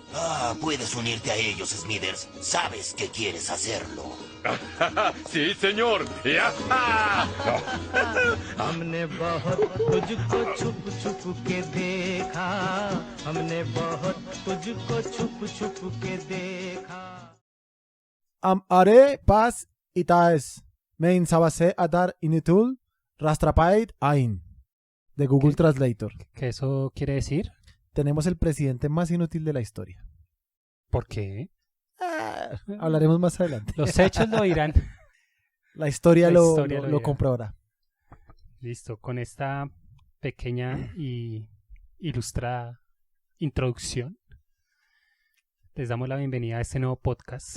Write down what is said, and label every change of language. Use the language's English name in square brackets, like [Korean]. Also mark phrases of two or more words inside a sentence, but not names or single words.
[Spanish] Puedes unirte a ellos, Smithers. Sabes que quieres hacerlo. Sí, señor. [Hindi] हमने बहुत तुझको छुप छुप के देखा हमने बहुत तुझको छुप छुप के देखा Are pas itaes mein sabase adar initul rastrapait ain de Google Translator. [Spanish] ¿Qué eso quiere decir? Tenemos el presidente más inútil de la historia. ¿Por qué? Hablaremos más adelante. Los hechos lo dirán. La historia La lo historia lo dirá. comprobará. Listo, con esta pequeña y ilustrada introducción, les damos la bienvenida a este nuevo podcast